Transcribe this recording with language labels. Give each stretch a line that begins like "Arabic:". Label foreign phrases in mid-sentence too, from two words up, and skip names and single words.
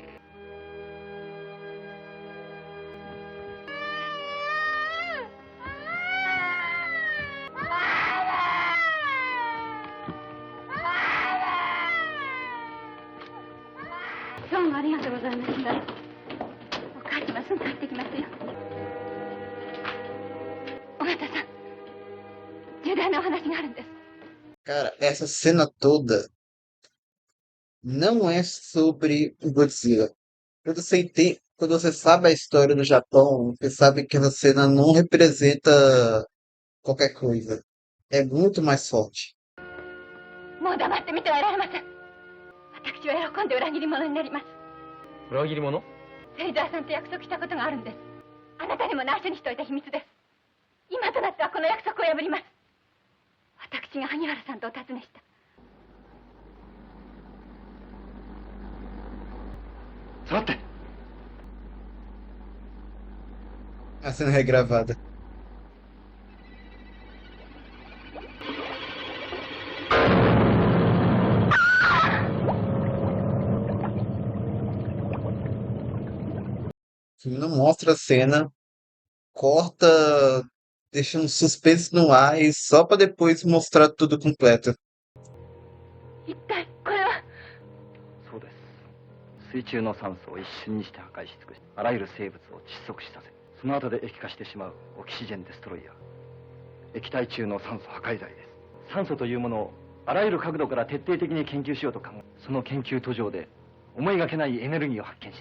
Japanese: どうもありがとうございました。お母様すぐ帰ってきますよ。尾形さん、重大なお話があるんです。
Portuguese: Cara, essa cena toda não é sobre o Godzilla. Quando você sabe a história do Japão, você sabe que essa cena não representa qualquer coisa. É muito mais forte.
Japanese: もう黙って見てはいられません。私は喜んで裏切り者になります。裏切り者？芹沢さんと約束したことがあるんです。あなたにも内緒にしておいた秘密です。今となってはこの約束を破ります。私が萩原さんとお尋ねした。下がって。
Portuguese: A cena regravada. O filme não mostra a cena, corta, deixa um suspense no ar e só pra depois mostrar tudo completo.
Japanese: 一体これは。そうです。水中の酸素を一瞬にして破壊し尽くし、あらゆる生物を窒息死させ、その後で液化してしまうオキシジェンデストロイヤー。液体中の酸素破壊剤です。酸素というものをあらゆる角度から徹底的に研究しようと考え、その研究途上で思いがけないエネルギーを発見した。